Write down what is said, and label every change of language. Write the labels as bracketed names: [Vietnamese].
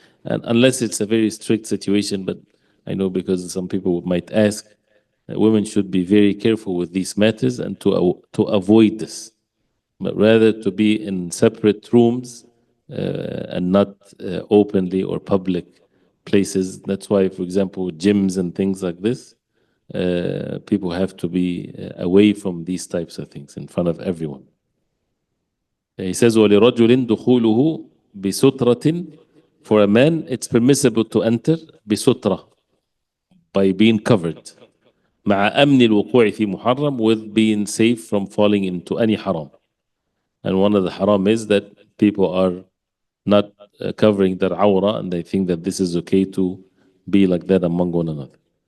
[English] And unless it's a very strict situation, but I know because some people might ask, women should be very careful with these matters and to avoid this, but rather to be in separate rooms and not openly or public places. That's why, for example, gyms and things like this, people have to be away from these types of things in front of everyone. He says, [Arabic] وَلِرَجُلٍ دُخُولُهُ بِسُتْرَةٍ. [English] For a man, it's permissible to enter بِسُتْرة, by being covered. [Arabic] مع أمن الوقوع في محرم, [English] with being safe from falling into any haram. And one of the haram is that people are not covering their awra, and they think that this is okay to be like that among one another.